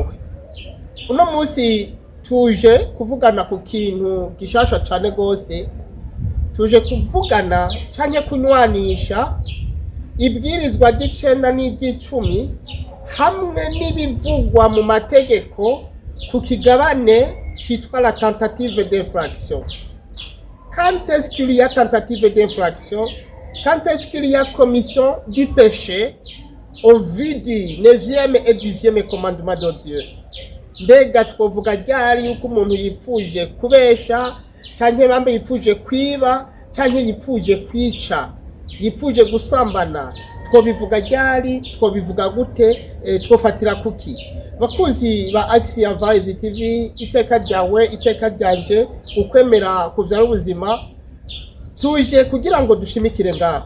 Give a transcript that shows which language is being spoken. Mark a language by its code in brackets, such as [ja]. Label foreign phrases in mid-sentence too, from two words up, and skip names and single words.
[rn] Uno munsi tuje kuvugana ku kintu gishasha cane gose, tuje kuvugana canke kunywanisha ibwirizwa ry'icenda n'iry'icumi hamwe n'ibivugwa mu mategeko ku kigabane citwa [fr] la tentative d'infraction. Quand est-ce qu'il y a tentative d'infraction? Quand est-ce qu'il y a commission du péché au vu du 9e et 10e commandement de Dieu? [rn] Mbega twovuga ryari yuko umuntu yipfuje kubesha canke bambe yipfuje kwiba canke yipfuje kwica yipfuje gusambana twobivuga ryari twobivuga gute twofatira kuki? Bakunzi ba AXIA Voice TV, iteka ryawe iteka ryanje ukwemera kuvyara ubuzima, tuje kugira ngo dushimikire ngaho.